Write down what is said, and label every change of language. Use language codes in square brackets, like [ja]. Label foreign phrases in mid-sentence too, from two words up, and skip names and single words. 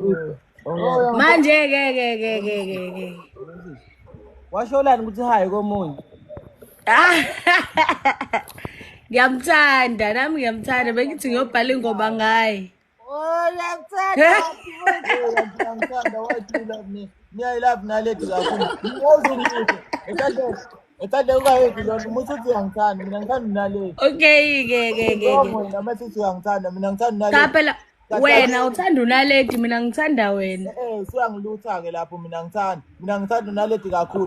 [zu] Manje ke. washolani ukuthi hayi komunye. Ngiyamthanda, nami ngiyamthanda, bengithi ngiyobhala ingoma ngaye. Ngiyamthanda wathi [en] love me. I love [zu] Naledi kakhulu. Ngiyazungisa. Ethande ungayethi lo umuntu uthi uyangithanda, mina ngithanda Naledi. Okay ke. Mina mase uyangithanda, mina ngithanda Cha Naledi. phela wena uthanda uNaledi, mina ngithanda wena. Suyangilutha ke lapho mina ngithanda Naledi kakhulu.